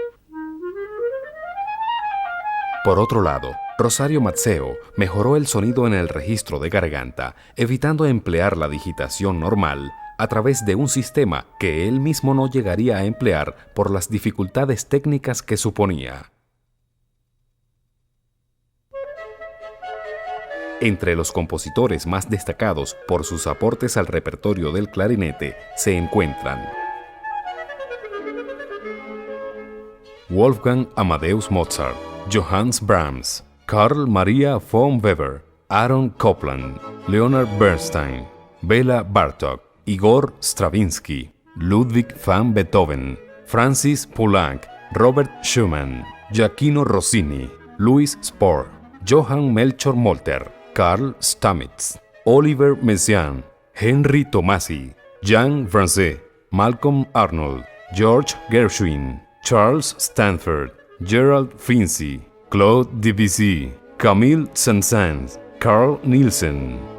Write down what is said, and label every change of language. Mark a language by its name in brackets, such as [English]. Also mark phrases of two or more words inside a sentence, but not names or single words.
[Spanish] Por otro lado, Rosario Mazzeo mejoró el sonido en el registro de garganta, evitando emplear la digitación normal a través de un sistema que él mismo no llegaría a emplear por las dificultades técnicas que suponía. Entre los compositores más destacados por sus aportes al repertorio del clarinete se encuentran Wolfgang Amadeus Mozart, Johannes Brahms, Carl Maria von Weber, Aaron Copland, Leonard Bernstein, Bela Bartók, Igor Stravinsky, Ludwig van Beethoven, Francis Poulenc, Robert Schumann, Giacchino Rossini, Louis Spohr, Johann Melchior Molter, Carl Stamitz, Oliver Messiaen, Henry Tomasi, Jean Francis, Malcolm Arnold, George Gershwin, Charles Stanford, Gerald Finzi, Claude Debussy, Camille Saint-Saëns, Carl Nielsen.